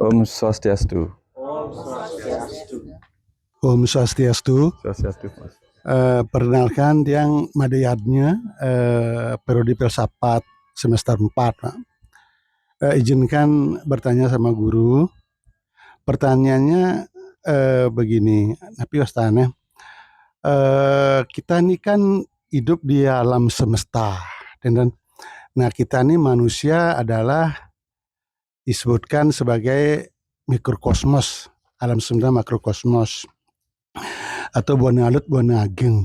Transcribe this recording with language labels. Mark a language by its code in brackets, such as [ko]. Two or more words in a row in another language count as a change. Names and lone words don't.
[ban] Om Swastiastu. Om Swastiastu. Om Swastiastu. Swastiastu, Mas. [id] Perkenalkan Tiang Madayatnya periode filsafat semester 4. Pak. Izinkan bertanya sama guru. Pertanyaannya begini, tapi Wastana, kita ini kan hidup di alam semesta, dan nah kita ini manusia adalah disebutkan sebagai mikrokosmos, alam semesta makrokosmos, atau [ban] Buana Alut Buana Ageng.